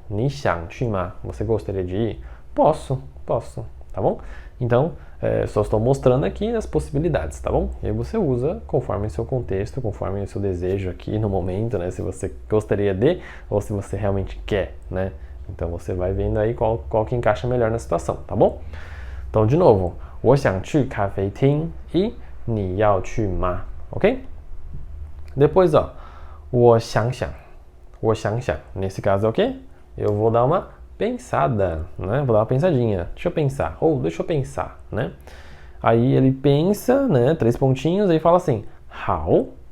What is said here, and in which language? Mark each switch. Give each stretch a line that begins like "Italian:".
Chinese: 你想去吗?
Portuguese: Você gostaria de ir? Posso, tá bom? Então, só estou mostrando aqui as possibilidades, tá bom? E aí você usa conforme o seu contexto, conforme o seu desejo aqui no momento, né? Se você gostaria de ou se você realmente quer, né? Então você vai vendo aí qual que encaixa melhor na situação, tá bom? Então, de novo,
Chinese: 我想去咖啡厅
Portuguese: e
Chinese: 你要去吗?
Portuguese: Ok? Depois, ó,
Chinese: 我想想. 我想想.
Portuguese: Nesse caso é o quê? Eu vou dar uma pensada, né? Vou dar uma pensadinha. Deixa eu pensar. Ou deixa eu pensar, né? Aí ele pensa, né? 3 pontinhos, aí fala assim, 好.